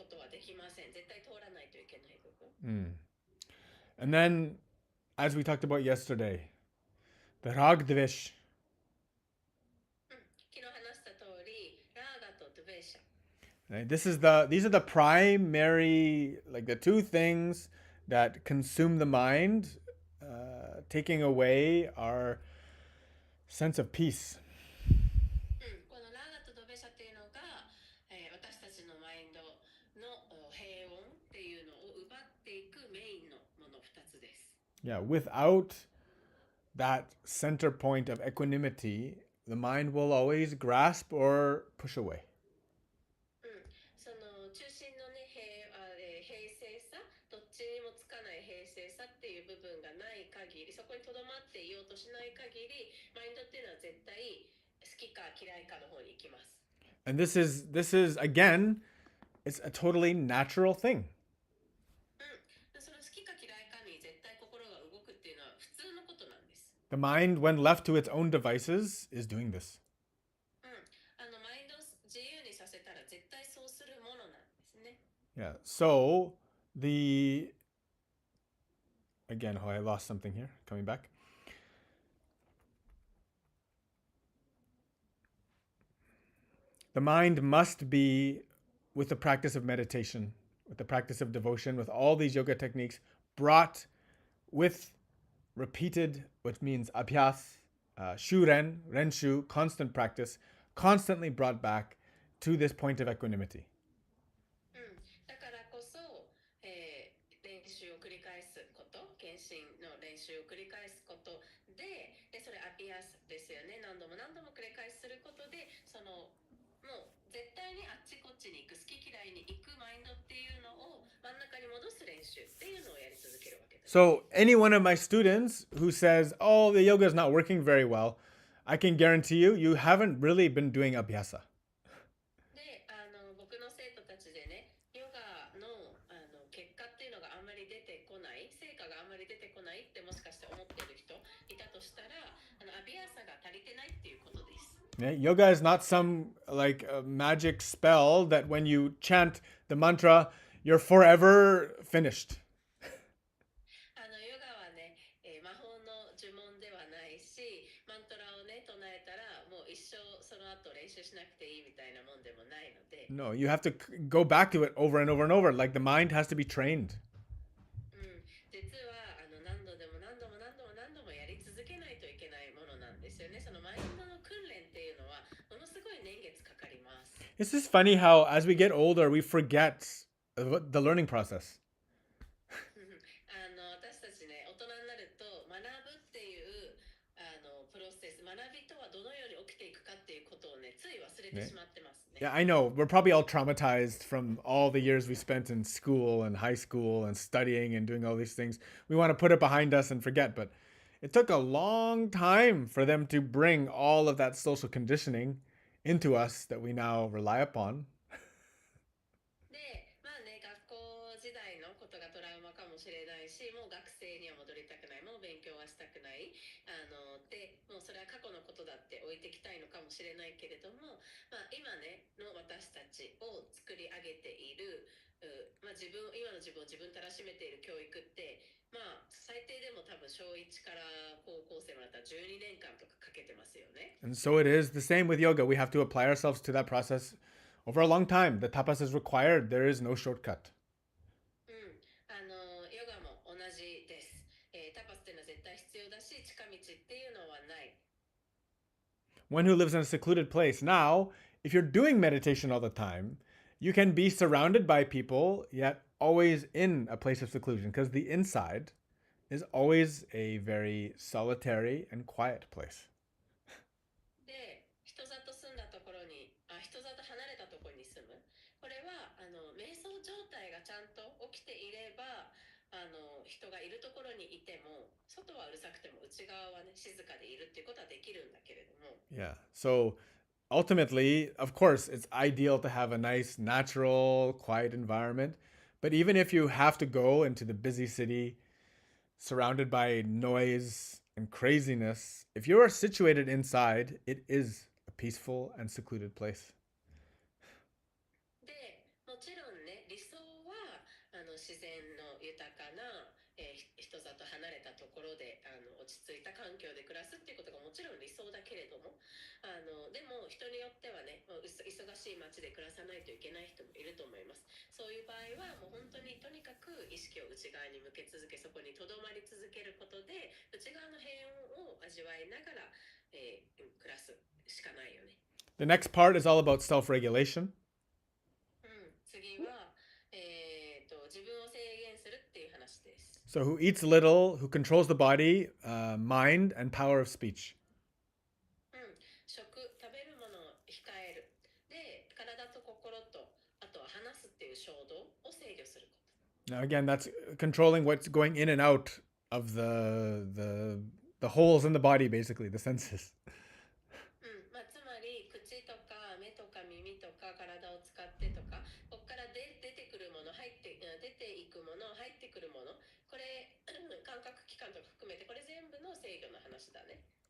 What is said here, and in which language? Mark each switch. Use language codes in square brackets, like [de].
[ja] できません。絶対通らないといけない部分。 [en] And then, as we talked about yesterday, the rag dvesh. [ja] 昨日話した通り、ラーガとドゥベーシャ。 [en] Right? These are the primary, like the two things that consume the mind, taking away our sense of peace. [ja] このラーガとドベシャっていうのが、私たちのマインドの平穏っていうのを奪っていくメインのもの2つです。 [en] Yeah, without that center point of equanimity, the mind will always grasp or push away. [ja] その中心のね、平静さ、どっちにもつかない平静さっていう部分がない限り、そこにとどまっていようとしない限り、マインドっていうのは絶対好きか嫌いかの方に行きます。 [en] And this is again, it's a totally natural thing. [ja] その好きか嫌いかに絶対心が動くっていうのは普通のことなんです。 [en] The mind, when left to its own devices, is doing this. [ja] マインドを自由にさせたら絶対そうするものなんですね。 [en] Yeah. So again, I lost something here. Coming back. The mind must be, with the practice of meditation, with the practice of devotion, with all these yoga techniques, brought with repeated, which means abhyas, shuren, renshu, constant practice, constantly brought back to this point of equanimity. [ja] だからこそ、練習を繰り返すこと、献身の練習を繰り返すことで、それアピアスですよね。何度も何度も繰り返しすることで、もう絶対にあっちこっちに行く、好き嫌いに行くマインドっていうのを真ん中に戻す練習っていうのをやり続けるわけです。 [en] So any one of my students who says, "Oh, the yoga is not working very well," I can guarantee you, you haven't really been doing abhyasa. [ja] で、僕の生徒たちでね、ヨガの結果っていうのがあんまり出てこない、成果があんまり出てこないってもしかして思ってる人いたとしたら、アビアサが足りてないっていうことです。 [en] Yeah, yoga is not some like a magic spell that when you chant the mantra, you're forever finished. [ja] ヨガはね、魔法の呪文ではないし、マントラをね唱えたらもう一生その後練習しなくていいみたいなもんでもないので。 [en] No, you have to go back to it over and over and over. Like the mind has to be trained. [ja] 実は何度でも何度も何度も何度もやり続けないといけないものなんですよね。そのマインドの訓練っていうのはものすごい年月かかります。 [en] It's just funny how as we get older, we forget the learning process. [ja] 私たちね、大人になると学ぶっていうプロセス、学びとはどのように起きていくかっていうことをね、つい忘れてしまってますね。 [en] Yeah, I know. We're probably all traumatized from all the years we spent in school and high school and studying and doing all these things. We want to put it behind us and forget, but it took a long time for them to bring all of that social conditioning into us that we now rely upon. [ja] で、まあね、学校時代のことがトラウマかもしれないし、もう学生には戻りたくない、もう勉強はしたくない、で、もうそれは過去のことだって置いてきたいのかもしれないけれども、まあ今ねの私たちを作り上げている、まあ今の自分を自分たらしめている教育って、まあ最低でも多分小1から高校生までだったら12年間とかかけてますよね。 [en] And so it is the same with yoga. We have to apply ourselves to that process over a long time. The tapas is required. There is no shortcut. [ja] ヨガも同じです。タパスっていうのは絶対必要だし、近道っていうのはない。 [en] One who lives in a secluded place. Now, if you're doing meditation all the time, you can be surrounded by people, yet always in a place of seclusion, because the inside is always a very solitary and quiet place. [ja] で、人里住んだところに、人里離れたところに住む。これは瞑想状態がちゃんと起きていれば、人がいるところにいても、外はうるさくても内側はね静かでいるっていうことはできるんだけれども。 [en] Yeah. So ultimately, of course, it's ideal to have a nice, natural, quiet environment. But even if you have to go into the busy city, surrounded by noise and craziness, if you are situated inside, it is a peaceful and secluded place. [ja] で、もちろんね、理想は自然の豊かな、人里離れたところで落ち着いた環境で暮らすっていうことがもちろん理想だけれども、でも人によってはね、忙しい街で暮らさないといけない人もいると思います。そういう場合はもう本当にとにかく意識を内側に向け続け、そこにとどまり続けることで内側の平穏を味わいながら、暮らすしかないよね。 [en] The next part is all about self-regulation. [ja] 次は、自分を制限するっていう話です。 [en] So who eats little, who controls the body, mind, and power of speech. [ja] 食べるものを控える。で、体と心と、あとは話すっていう衝動を制御すること。 [en] Now again, that's controlling what's going in and out of the holes in the body, basically, the senses. [ja] つまり口とか目とか耳とか体を使ってとか、ここから出てくるもの、出ていくもの、入ってくるもの、これ感覚器官とか含めてこれ全部の制御の話だね。